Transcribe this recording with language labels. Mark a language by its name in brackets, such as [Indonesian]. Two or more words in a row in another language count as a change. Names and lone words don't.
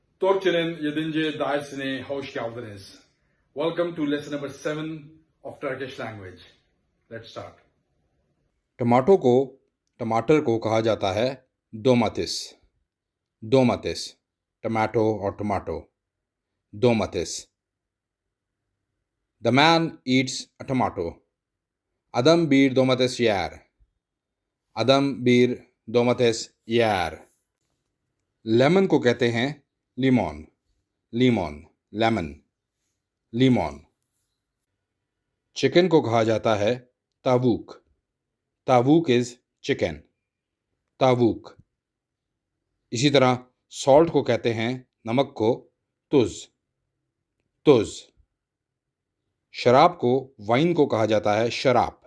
[Turkish] Torçenin 7. dersine hoş geldiniz. [English] Welcome to lesson number 7 of Turkish language. Let's start. [Hindi] टमाटो को टमाटर को कहा जाता है domates. [Turkish] Domates. [English] Tomato or tomato. Domates. The man eats a tomato. [Turkish] Adam bir domates yer. Adam bir domates yer. [Hindi] लेमन को कहते हैं limon. [Turkish] Limon. Lemon. Limon. [Hindi] चिकन को कहा जाता है तावूक. [English] तावूक is chicken. तावूक. [Hindi] इसी तरह सॉल्ट को कहते हैं नमक को तुज. [Turkish] तुज. [Hindi] शराब को वाइन को कहा जाता है शराब.